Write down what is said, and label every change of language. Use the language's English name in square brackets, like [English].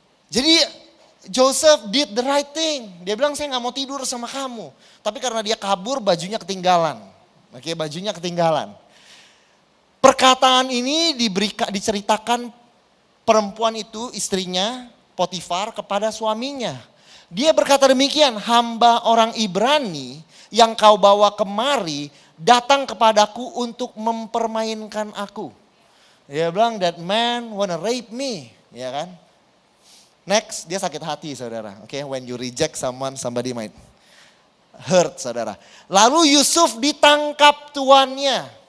[Indonesian] Jadi [English] Joseph did the right thing. [Indonesian] Dia bilang, saya nggak mau tidur sama kamu. Tapi karena dia kabur, bajunya ketinggalan. Oke, bajunya ketinggalan. Perkataan ini diceritakan perempuan itu, istrinya Potifar, kepada suaminya. Dia berkata demikian, hamba orang Ibrani yang kau bawa kemari datang kepadaku untuk mempermainkan aku. Dia bilang, [English] that man wanna rape me, [Indonesian] ya kan? [English] Next, [Indonesian] dia sakit hati, saudara. [English] Oke, when you reject someone, somebody might hurt, [Indonesian] saudara. Lalu Yusuf ditangkap tuannya.